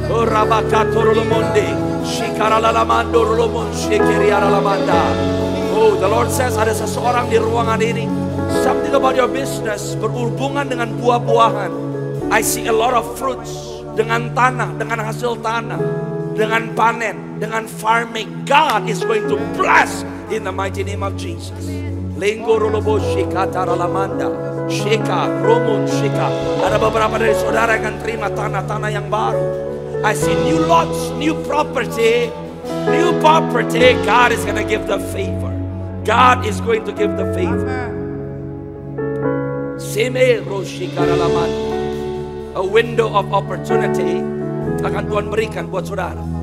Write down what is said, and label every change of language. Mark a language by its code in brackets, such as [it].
[en] Oh, the Lord says [id] ada seseorang di ruangan ini, [en] something about your business [id] berhubungan dengan buah-buahan. [en] I see a lot of fruits, [id] dengan tanah, dengan hasil tanah, dengan panen, dengan farming. [en] God is going to bless in the mighty name of Jesus. Lenggoroloboshi kataralamanda, shika, romun shika. [id] Ada beberapa dari saudara yang akan terima tanah-tanah yang baru. [en] I see new lots, new property, new property. God is going to give the favor. God is going to give the favor. Seme roshi karalaman. A window of opportunity [id] akan Tuhan berikan buat saudara.